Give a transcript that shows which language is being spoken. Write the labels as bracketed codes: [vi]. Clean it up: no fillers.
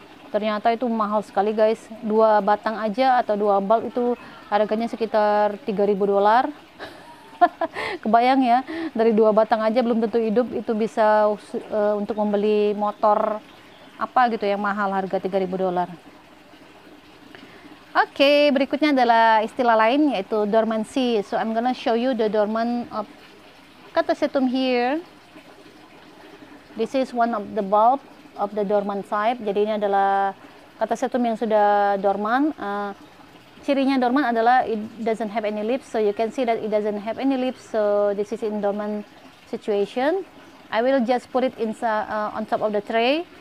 [id] Ternyata itu mahal sekali guys. 2 batang aja atau 2 bulb itu harganya sekitar $3.000. Kebayang ya, dari 2 batang aja belum tentu hidup, itu bisa untuk membeli motor apa gitu yang mahal, harga $3.000. Oke, berikutnya adalah istilah lain yaitu dormancy. [en] So I'm gonna show you the dormant of Catasetum here. This is one of the bulb of the dormant type. [id] Jadi ini adalah Catasetum yang sudah dorman. Cirinya dormant adalah [en] it doesn't have any leaves, so you can see that it doesn't have any leaves, so this is in dormant situation. I will just put it on top of the tray.